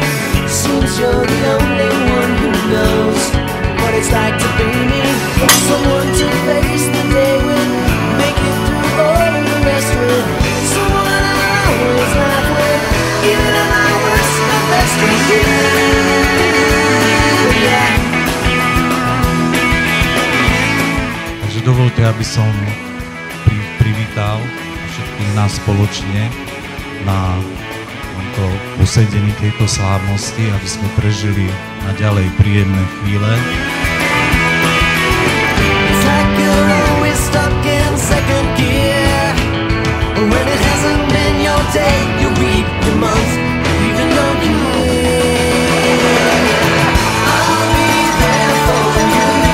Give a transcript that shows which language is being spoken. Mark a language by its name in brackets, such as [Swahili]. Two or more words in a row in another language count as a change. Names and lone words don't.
[English] Seems you're the only one who knows what it's like to be me. Someone to face the day with, make it through all the rest with. Someone I always laugh with, even at my worst, my best with you. Yeah. [Slovak] Takže dovolte, aby som privítal všetkých nás spoločne na tomto posedení tejto slávnosti, aby sme prežili naďalej príjemné chvíle. [English] It's like you're always stuck in second gear. When it hasn't been your day, your week, your month, even your year. I'll be there for you.